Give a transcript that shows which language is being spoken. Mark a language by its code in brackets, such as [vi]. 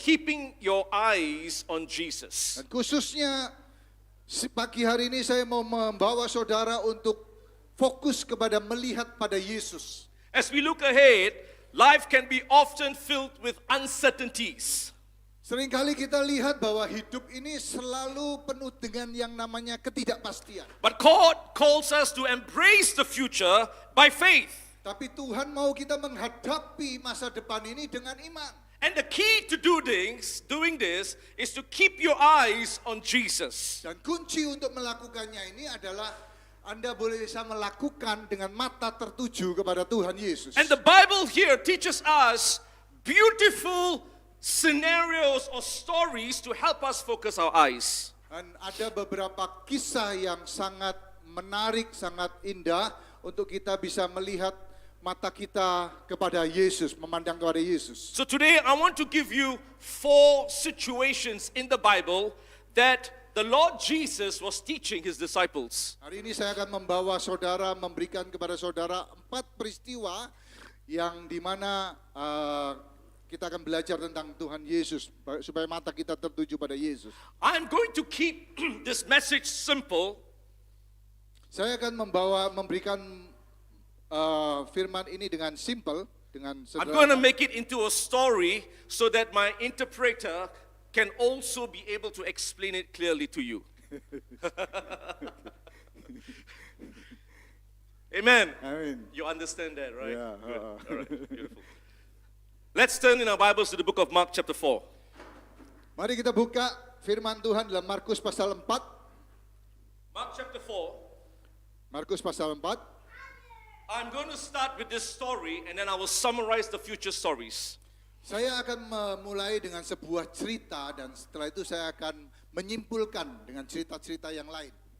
[en] keeping your eyes on Jesus. [id] Dan khususnya pagi hari ini saya mau membawa saudara untuk fokus kepada melihat pada Yesus. [en] As we look ahead, life can be often filled with uncertainties. [id] Seringkali kita lihat bahwa hidup ini selalu penuh dengan yang namanya ketidakpastian. [en] But God calls us to embrace the future by faith. [id] Tapi Tuhan mau kita menghadapi masa depan ini dengan iman. [en] And the key to doing this is to keep your eyes on Jesus. [id] Dan kunci untuk melakukannya ini adalah Anda boleh bisa melakukan dengan mata tertuju kepada Tuhan Yesus. [en] And the Bible here teaches us beautiful scenarios or stories to help us focus our eyes. [id] Dan ada beberapa kisah yang sangat menarik, sangat indah untuk kita bisa melihat mata kita kepada Yesus, memandang kepada Yesus. [en] So today I want to give you 4 situations in the Bible that the Lord Jesus was teaching his disciples. [id] Hari ini saya akan memberikan kepada saudara 4 peristiwa yang dimana kita akan belajar tentang Tuhan Yesus supaya mata kita tertuju pada Yesus. [en] I'm going to keep this message simple. [id] Saya akan memberikan firman ini dengan simple, dengan [en] I'm going to [id] sederhana. [en] make it into a story so that my interpreter can also be able to explain it clearly to you. Amen. [id] Amin. [en] You understand that, right? Yeah, Good. All right, beautiful. Let's turn in our Bibles to the book of Mark chapter 4. [id] Mari kita buka firman Tuhan dalam Markus pasal 4. [en] Mark chapter 4. [id] Markus pasal 4. [en] I'm going to start with this story and then I will summarize the future stories. [id] Saya akan memulai dengan sebuah cerita dan setelah itu saya akan menyimpulkan dengan cerita-cerita yang lain.